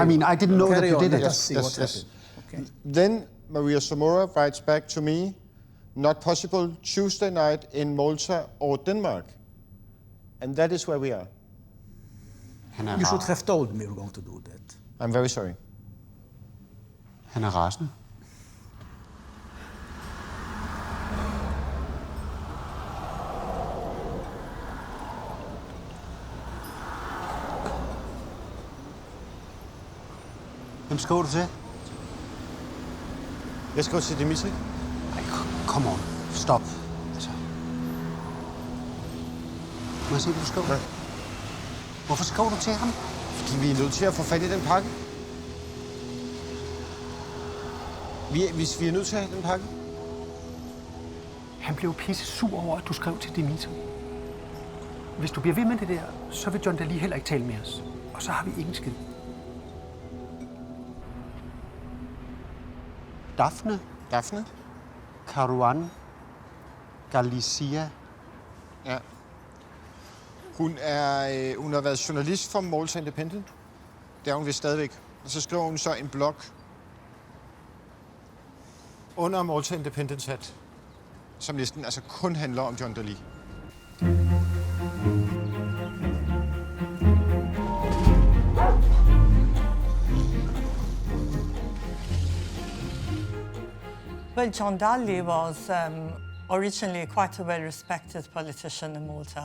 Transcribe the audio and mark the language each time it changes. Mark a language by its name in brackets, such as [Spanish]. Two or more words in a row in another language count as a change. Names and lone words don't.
[English] I mean, I didn't know that you did it. Let us see what happened. Okay. Then Maria Mors writes back to me, not possible Tuesday night in Malta or Denmark. And that is where we are. You should have told me you're going to do that. I'm very sorry. [Danish] Han er rasende. Hvem skriver du til? Jeg skriver til Dimitri. [English] Come on. Stop. [Danish] Altså. Må jeg se, hvad du skriver? Nej. Hvorfor skriver du til ham? Fordi vi er nødt til at få fat i den pakke. Hvis vi er nødt til at have den pakke. Han blev pisse sur over, at du skrev til Dimitri. Hvis du bliver ved med det der, så vil John Dalli heller ikke tale med os. Og så har vi ingen skid. Daphne? Caruana Galicia. Ja. Hun har været journalist for Malta Independent. Det er hun vist stadigvæk. Og så skriver hun så en blog under Malta Independence hat, som næsten altså kun handler om John Dalli. [English] Well, John Dalli was originally quite a well-respected politician in Malta.